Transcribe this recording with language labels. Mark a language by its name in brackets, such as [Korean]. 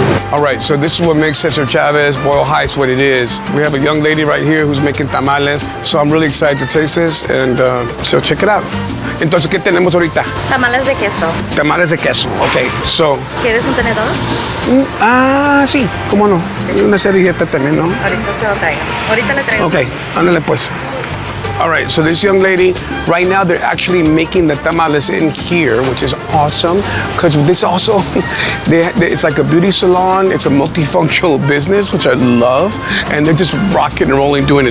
[English] All right, so this is what makes Cesar Chavez, Boyle Heights, what it is. We have a young lady right here who's making tamales, so I'm really excited to taste this, and so check it out. [Spanish] Entonces, ¿qué tenemos ahorita? Tamales de queso. Tamales de queso, okay, so... ¿Quieres un tenedor? Sí, cómo no. Una servilleta también, ¿no? Ahorita se lo traigo. Ahorita le traigo. Okay, ándale pues. [English] All right, so this young lady, right now they're actually making the tamales in here, which is awesome, because this also, it's like a beauty salon, it's a multifunctional business, which I love, and they're just rocking and rolling doing it.